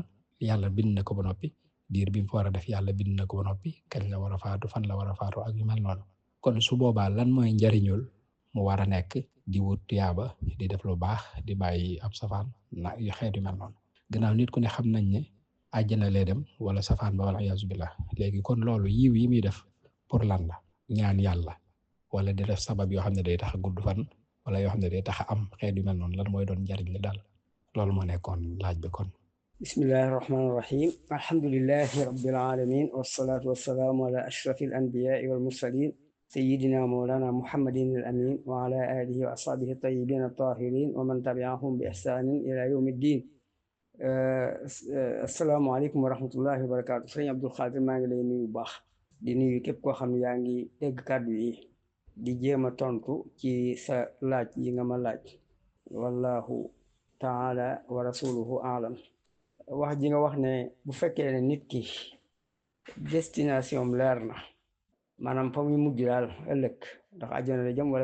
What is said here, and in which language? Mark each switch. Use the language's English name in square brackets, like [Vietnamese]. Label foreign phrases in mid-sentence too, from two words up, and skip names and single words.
[Wolof] yàlla bind na ko ba noppi diir bi mu fa war a def yàlla bind na ko ba noppi kañ la war a faatu fan la war a faatu ak yu mel noonu kon su boobaa lan mooy njariñul mu war a nekk di wut tuyaaba di def lu baax di bàyyi ab safaan na yu xeet yu mel noonu gannaaw nit ku ne xam nañ ne àjjana lay dem wala safaan ba wala [Arabic] العياذ بالله [Wolof] léegi kon loolu yiw yi muy def pour lan la ñaan yàlla wala di def sabab yoo xam ne day tax a gudd fan wala yoo xam ne day tax a am xeet yu mel noonu lan mooy doon njariñ li daal loolu moo nekkoon laaj bi kon. [Arabic] بسم الله الرحمن الرحيم الحمد لله رب العالمين والصلاة والسلام على أشرف الأنبياء والمرسلين سيدنا مولانا محمد الأمين وعلى آله وأصحابه الطيبين الطاهرين ومن تبعهم بإحسان إلى يوم الدين. السلام عليكم ورحمة الله وبركاته. [Wolof] سيدنا عبد القادر maa ngi lay nuyu bu baax di nuyu képp koo xam ne yaa ngi dégg kàddu yi di jéem a tontu ci sa laaj yi nga ma laaj [Arabic] والله تعالى ورسوله أعلم. [Wolof] wax ji nga wax ne bu fekkee ne nit ki destination leer na maanaam fa muy mujj daal ëllëg ndax àjjana la jëm wala